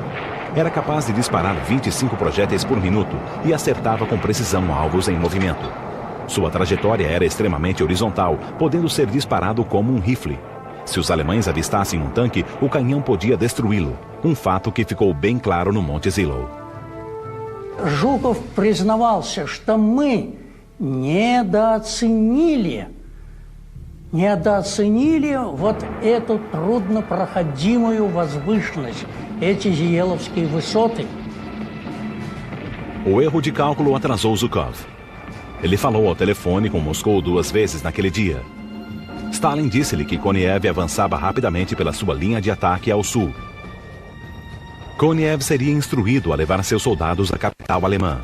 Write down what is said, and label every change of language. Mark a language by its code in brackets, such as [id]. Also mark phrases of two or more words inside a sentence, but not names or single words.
[pt] Era capaz de disparar 25 projéteis por minuto e acertava com precisão alvos em movimento. Sua trajetória era extremamente horizontal, podendo ser disparado como um rifle. Se os alemães avistassem um tanque, o canhão podia destruí-lo, um fato que ficou bem claro no Monte Zillow. [ru] Жуков признавался, что мы недооценили вот эту труднопроходимую возвышенность, эти Зиеловские высоты. [pt] O erro de cálculo atrasou Zhukov. Ele falou ao telefone com Moscou 2 vezes naquele dia. Stalin disse-lhe que Koniev avançava rapidamente pela sua linha de ataque ao sul. Koniev seria instruído a levar seus soldados à capital alemã.